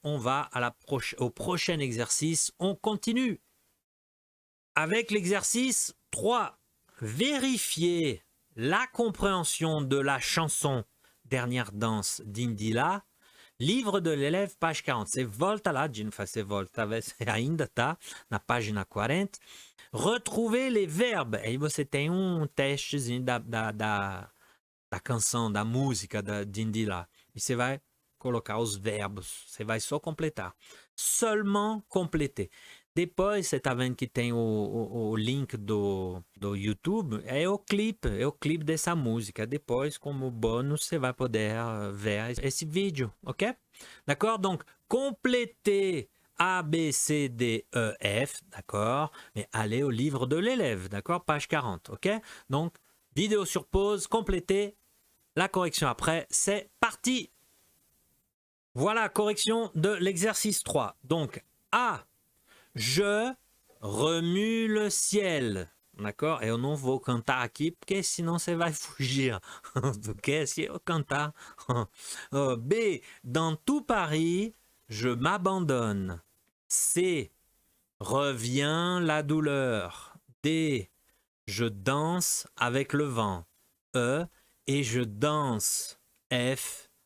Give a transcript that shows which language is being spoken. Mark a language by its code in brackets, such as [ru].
[fr] On va à au prochain exercice. On continue. Avec l'exercice 3, vérifier la compréhension de la chanson Dernière danse d'Indila, livre de l'élève, page 40. [pt] Você volta lá, você volta, você ainda tá na página 40. [fr] Retrouver les verbes. [pt] Aí você tem testezinho da canção, da música de Indila. E você vai colocar os verbos. Você vai só completar. [fr] Seulement completer. [pt] Depois, você está vendo que tem o link do YouTube, é o clipe dessa música. Depois, como bônus, você vai poder ver esse vídeo, ok? [fr] D'accord? Donc, compléter A, B, C, D, E, F, d'accord? Mais allez au livre de l'élève, d'accord? Page 40, ok? Donc, vidéo sur pause, compléter, la correction après, c'est parti! Voilà, correction de l'exercice 3. Donc, A, je remue le ciel. D'accord? [pt] Eu não vou cantar aqui, porque senão você vai fugir. Ok? Se eu cantar. B. [fr] Dans tout Paris, je m'abandonne. C. Revient la douleur. D. Je danse avec le vent. E. Et je danse. F.